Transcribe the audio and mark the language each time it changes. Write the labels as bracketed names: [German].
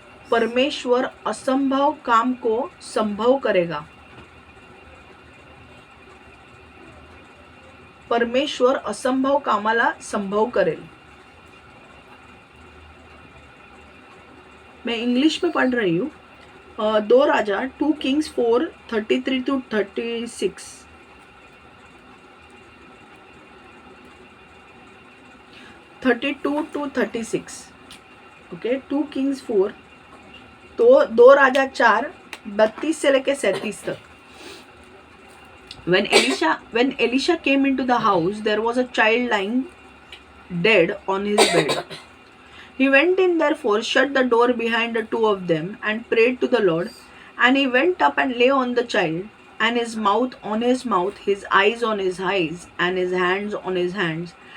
[Hindi] परमेश्वर असंभव काम को संभव करेगा। [Marathi] परमेश्वर असंभव कामाला संभव करेल। [Hindi] मैं इंग्लिश में पढ़ रही हूँ। 2 राजा 2 Kings 4:33 to 36। [English] 32 to 36। [Hindi] Okay, 2 Kings 4 तो 2 राजा 4 32 से लेके 37 तक। [English] When Elisha came into the house, there was a child lying dead on his bed. He went in therefore, shut the door behind the two of them, and prayed to the Lord. And he went up and lay on the child, and his mouth on his mouth, his eyes on his eyes, and his hands on his hands.